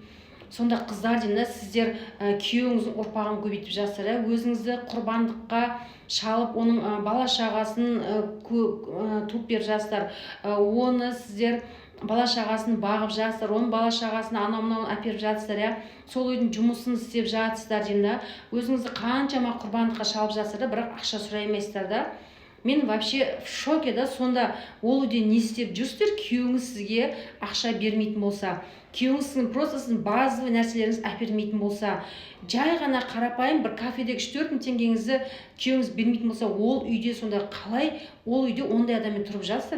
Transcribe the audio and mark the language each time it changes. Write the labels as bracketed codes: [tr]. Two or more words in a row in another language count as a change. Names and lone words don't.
[kk] Сонда қыздар деймін, сіздер күйеуіңіздің ұрпағын көбейтіп жатсыздар, өзіңізді құрбандыққа шалып, оның бала шағасын туып беріп жатсыздар. Оны сіздер бала шағасын бағып жатсыздар, оның бала шағасын анау-мынауын әперіп жатсыздар, сол үйдің жұмысын істеп жатсыздар деймін, өзіңізді қаншама құрбандыққа шалып жатсыздар, бірақ ақша сұрай алмайсыздар да. [ru] Мен вообще в шоке да. [kk] Сонда ол үйде не істеп жүрсіздер? Күйеуіңіз сізге ақша бермейтін болса, күйеуіңіз просто сіздің базовый нәрселеріңіз әпермейтін болса, жай ғана қарапайым бір кафедегі 3-4 мың теңгеңізді күйеуіңіз бермейтін болса, ол үйде сонда қалай ол үйде ондай адаммен тұрып жатсыздар?